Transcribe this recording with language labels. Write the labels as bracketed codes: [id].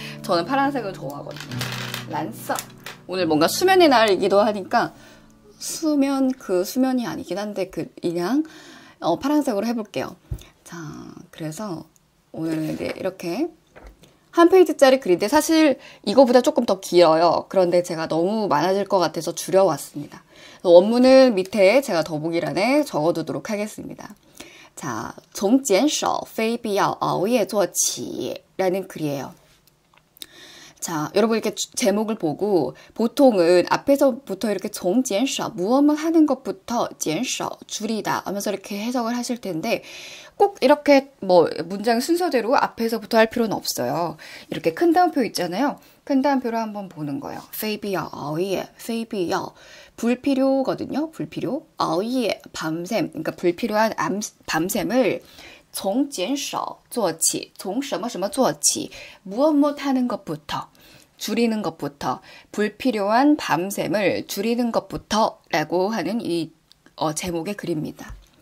[ko] 저는 파란색을 좋아하거든요. 란서. 오늘 뭔가 수면의 날이기도 하니까 수면이 아니긴 한데 그냥 파란색으로 해볼게요. 자, 그래서 오늘은 이렇게 한 페이지짜리 글인데 사실 이거보다 조금 더 길어요. 그런데 제가 너무 많아질 것 같아서 줄여왔습니다. 원문은 밑에 제가 더보기란에 적어두도록 하겠습니다. 자, [zh] 从减少非必要熬夜做起 [ko] 라는 글이에요. 자, 여러분 이렇게 제목을 보고 보통은 앞에서부터 이렇게 从减少 무엇만 하는 것부터 减少 줄이다 하면서 이렇게 해석을 하실 텐데 꼭 이렇게 문장 순서대로 앞에서부터 할 필요는 없어요. 이렇게 큰 따옴표 있잖아요. 큰 따옴표로 한번 보는 거예요. [zh] 非必要熬夜 非必要 [ko] 불필요거든요. 불필요. 熬夜 밤샘. 그러니까 불필요한 밤샘을 [zh] 从减少做起从什么什么做起 [ko] 무엇 하는 것부터 줄이는 것부터 불필요한 밤샘을 줄이는 것부터 라고 하는 이 제목의 글입니다.